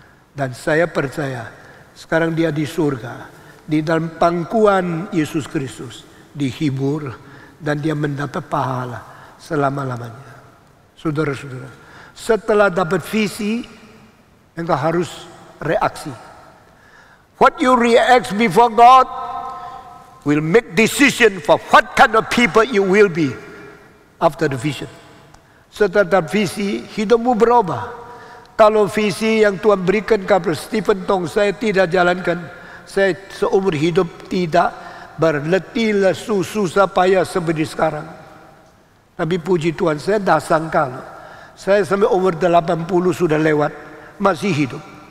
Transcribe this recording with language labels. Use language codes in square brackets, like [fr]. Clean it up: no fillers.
[id] Dan saya percaya, sekarang dia di surga. Di dalam pangkuan Yesus Kristus. Dihibur dan dia mendapat pahala selama-lamanya. Saudara-saudara, setelah dapat visi, engkau harus reaksi. [en] What you react before God will make decision for what kind of people you will be after the vision. [id] Setelah visi, hidupmu berubah. Kalau visi yang Tuhan berikan kepada Stephen Tong saya tidak jalankan, saya seumur hidup tidak berletih lesu susah payah seperti sekarang. Tapi puji Tuhan, saya dah sangka, saya sampai umur 80 sudah lewat, masih hidup.